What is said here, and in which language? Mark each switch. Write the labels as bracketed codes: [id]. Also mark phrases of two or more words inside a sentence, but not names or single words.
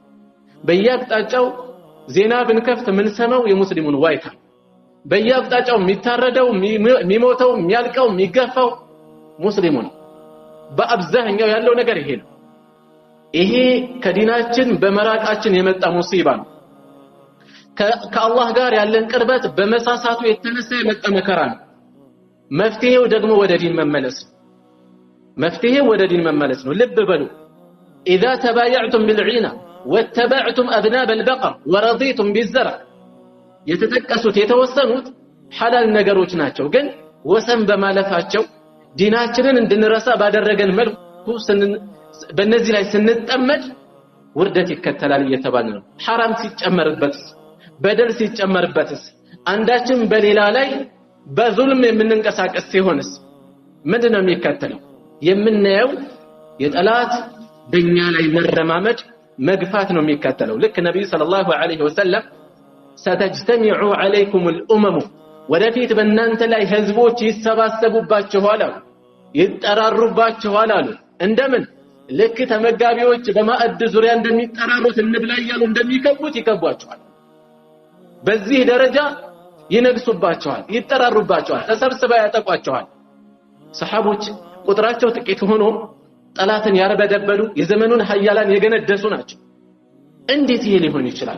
[am] በየአቅጣጫው ዜና ብንከፍት ምንሰማው የሙስሊሙን ዋይታ። በየአቅጣጫው የሚታረደው የሚሞተው የሚያልቀው የሚገፋው ሙስሊሙ ነው። በአብዛኛው ያለው ነገር ይሄ ነው። ይሄ ከዲናችን በመራቃችን የመጣ ሙሲባ ነው። ከአላህ ጋር ያለን ቅርበት በመሳሳቱ የተነሳ የመጣ መከራ ነው። መፍትሄው ደግሞ ወደ ዲን መመለስ ነው። ልብ በሉ [ar] إذا تبايعتم بالعينة واتبعتم أذناب البقر ورضيتم بالزرع [am] የተጠቀሱት የተወሰኑት ሐላል ነገሮች ናቸው። ግን ወሰን በማለፋቸው ዲናችንን እንድንረሳ ባደረገን መልኩ በእነዚህ ላይ ስንጠመድ ውርደት ይከተላል እየተባለ ነው። ሐራም ሲጨመርበትስ በደል ሲጨመርበትስ አንዳችን በሌላ ላይ በዙልም የምንንቀሳቀስ ሲሆንስ ምንድነው የሚከተለው? የምናየው የጠላት በእኛ ላይ መረማመድ መግፋት ነው የሚከተለው። ልክ ነብዩ [ar] صلى الله عليه وسلم ستجتمع عليكم الأمم [am] ወደፊት በእናንተ ላይ ህዝቦች ይሰባሰቡባችኋል አሉ፣ ይጠራሩባችኋል አሉ። እንደምን? ልክ ተመጋቢዎች በማዕድ ዙሪያ እንደሚጠራሩት እንብላ እያሉ እንደሚከቡት ይከቧችኋል። በዚህ ደረጃ ይነግሱባችኋል፣ ይጠራሩባችኋል፣ ተሰብስበው ያጠቋችኋል። ሰሃቦች ቁጥራቸው ጥቂት ሆኖ ጠላትን ያርበደበሉ የዘመኑን ኃያላን የገነደሱ ናቸው። እንዴት ይሄ ሊሆን ይችላል?